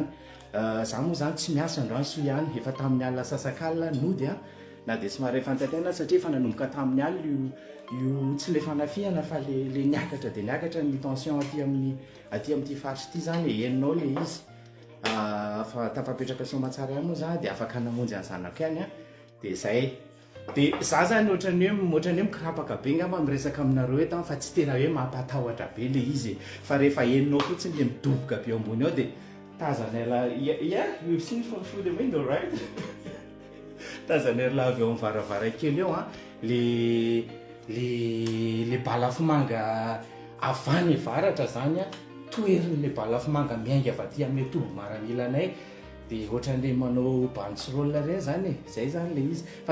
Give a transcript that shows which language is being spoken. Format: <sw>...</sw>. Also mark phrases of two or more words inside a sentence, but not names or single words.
<mg>Za moa zany tsy miasa androany so ihany efa tamin'ny alina sasakalina nody na de tsy mahare fantanterana satria efa nanomboka tamin'ny alina io tsy le fanafihana fa le niakatra de niakatra ny tension aty amin'ity faritra ity zany heninao le izy fa tafapetraka somatsara ihany moa za de afaka namonjy any zanako ihany de zay. De za zany ohatrany hoe mikirapaka be ngamba miresaka aminareo eto fa tsy tena hoe mampatahotra be le izy fa rehefa heninao fotsiny le midoboka be ambony ao de tazanela</mg> <en>we've seen from through the window, right?</en> <mg>Tazanela avy eo amin'ny varavarankely eo le balafomanga avany varatra zany toerin'le balafomanga miainga avy aty amin'ny tobo maramilanay de ohatran'le manao bantsirôle reny zany zay zany le izy fa</mg>